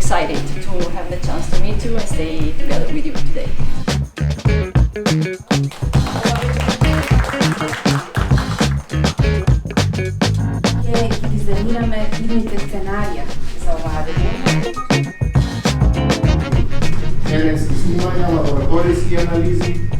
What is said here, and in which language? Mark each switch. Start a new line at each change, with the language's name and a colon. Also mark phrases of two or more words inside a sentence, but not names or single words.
English: excited to have the chance to meet you and stay together with you today.
Macedonian: Ќе дизајнираме идните сценарија за оваа дејност. Теренски снимања, лабораториски анализи.